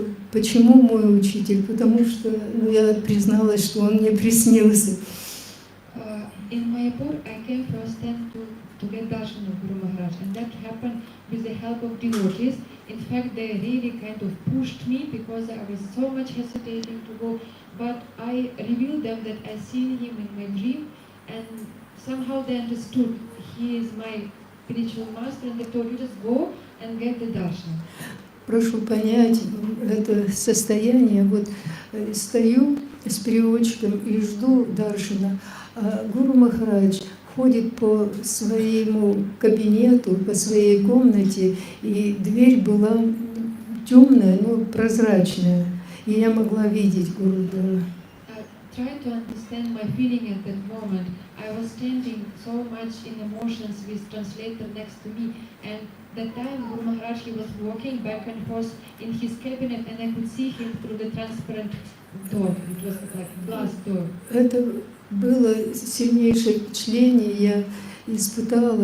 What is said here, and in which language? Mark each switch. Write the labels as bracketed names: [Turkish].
[Russian] Почему мой учитель? Потому что я призналась, что он мне приснился. [English] In Mayapur, I came first time to get darshan of Guru Maharaj, and that happened with the help of devotees. In fact, they really kind of pushed me because I was so much hesitating to go, but I revealed them that I seen him in my dream, and somehow they understood he is my spiritual master, and they told you just go and get the darshan. [Russian] Прошу понять это состояние. Вот стою с переводчиком и жду даршана, а Гуру Махарадж ходит по своему кабинету, по своей комнате, и дверь была темная, но прозрачная, и я могла видеть Гурудева. [English] Try to understand my feeling at that moment. I was standing so much in emotions with translator next to me, and that time Guru Maharaj, he was walking back and forth in his cabinet, and I could see him through the transparent door. It was like glass door. [Russian] Это было сильнейшее впечатление, я испытала.